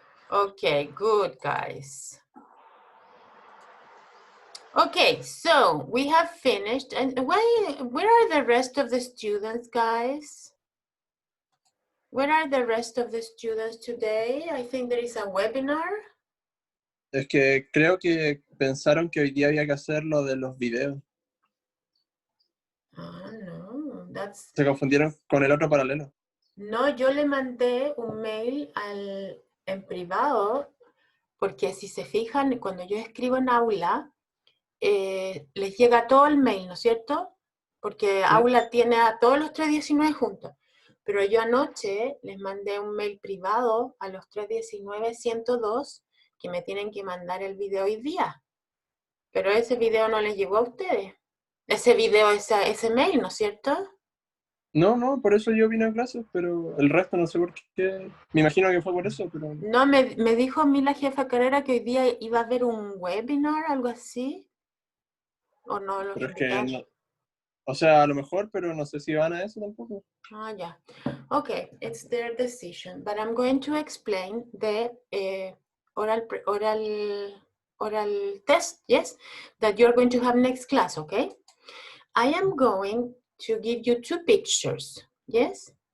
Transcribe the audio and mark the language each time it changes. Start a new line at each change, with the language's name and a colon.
English: Okay, good, guys. Okay, so we have finished. And where are the rest of the students, guys? Where are the rest of the students today? I think there is a webinar.
Spanish: Es que creo que pensaron que hoy día había que hacer lo de los videos.
English: Ah, no, that's...
Spanish: Se confundieron con el otro paralelo. No, yo le mandé un mail en privado, porque si se fijan, cuando yo escribo en aula, les llega todo el mail, ¿no es cierto? Porque aula tiene a todos los 319 juntos. Pero yo anoche les mandé un mail privado a los 319-102 que me tienen que mandar el video hoy día. Pero ese video no les llegó a ustedes. Ese video, ese mail, ¿no es cierto? No, por eso yo vine a clases, pero el resto no sé por qué. Me imagino que fue por eso, pero... No, me dijo a mí la jefa carrera que hoy día iba a haber un webinar, algo así. ¿O no los Pero es que invitaron? no. O sea, a lo mejor, pero no sé si van a eso tampoco.
English: Ah, yeah. Okay, it's their decision, but I'm going to explain the oral test, yes, that you're going to have next class, okay? I am going to give you 2 pictures, yes?